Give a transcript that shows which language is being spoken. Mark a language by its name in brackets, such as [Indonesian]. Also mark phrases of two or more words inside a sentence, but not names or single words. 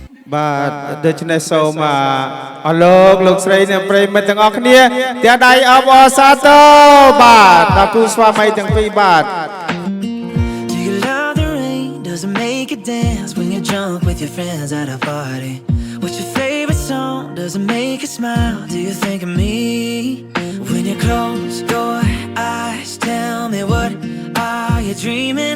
[Khmer] បាទដូច្នេះសូមអរលោកស្រីនិងប្រិយមិត្តទាំងអស់គ្នាទាំងដៃអបអរសាទរបាទដល់គូស្វាមីទាំងពីរបាទ [English] Do you love the rain? Does it make you dance when you're drunk with your friends at a party? What's your favorite song? Does it make you smile? Do you think of me? When you close your eyes, tell me what are you dreaming?